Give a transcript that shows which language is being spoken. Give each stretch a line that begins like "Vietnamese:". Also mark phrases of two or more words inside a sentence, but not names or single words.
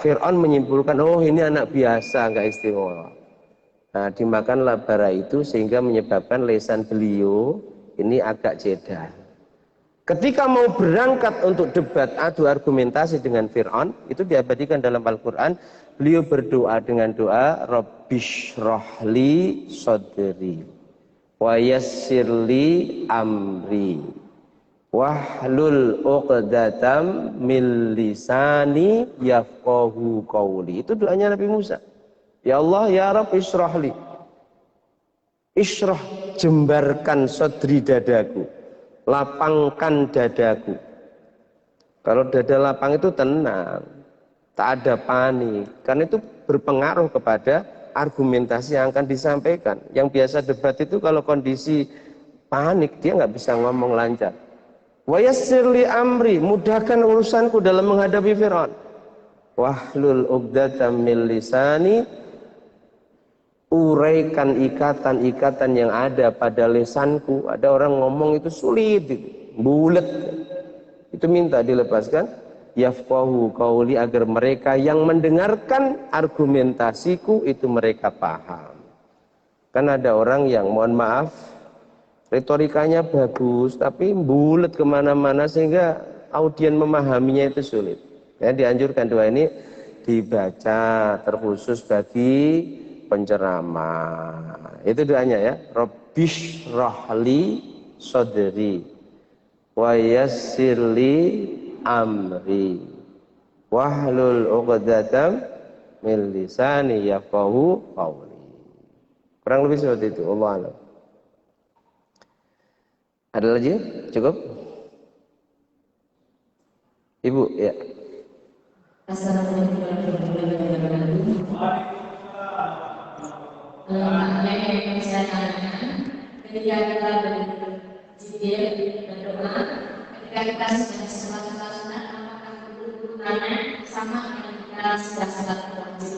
Indonesian: Fir'aun menyimpulkan, oh ini anak biasa, nggak istimewa. Nah, dimakanlah bara itu sehingga menyebabkan lesan beliau ini agak jeda. Ketika mau berangkat untuk debat adu argumentasi dengan Fir'aun, itu diabadikan dalam Al-Quran, beliau berdoa dengan doa,
Arabic: رب اشرح لي صدري ويسر لي أمري واحلل عقدة من لساني يفقهوا قولي.
Indonesian: Itu doanya Nabi Musa.
Arabic: يا الله يا رب,
Indonesian: ishrahli. Ishrah, jembarkan sodri dadaku, lapangkan dadaku. Kalau dada lapang itu tenang, tak ada panik. Karena itu berpengaruh kepada argumentasi yang akan disampaikan. Yang biasa debat itu kalau kondisi panik, dia nggak bisa ngomong lancar.
Arabic: ويسر لي أمري,
Indonesian: mudahkan urusanku dalam menghadapi Fir'aun.
Arabic: واحلل عقدة من لساني,
Indonesian: uraikan ikatan-ikatan yang ada pada lisanku. Ada orang ngomong itu sulit, bulet. Itu minta dilepaskan.
Arabic: يفقهوا قولي,
Indonesian: agar mereka yang mendengarkan argumentasiku itu mereka paham. Kan ada orang yang mohon maaf, retorikanya bagus, tapi bulet kemana-mana sehingga audien memahaminya itu sulit. Ya, dianjurkan doa ini dibaca terkhusus bagi penceramah. Itu doanya ya.
Arabic: رب اشرح لي صدري ويسر لي أمري واحلل عقدة من لساني يفقهوا قولي.
Indonesian: Kurang lebih seperti itu.
Arabic: الله أعلم.
Indonesian: Ada lagi? Cukup? Ibu, ya.
Arabic: السلام عليكم ورحمة الله وبركاته.
Indonesian: Yang saya tanyakan, ketika kita berzikir, berdoa, ketika kita sudah sholat sunat, apakah kedudukannya sama dengan kita sudah sholat wajib?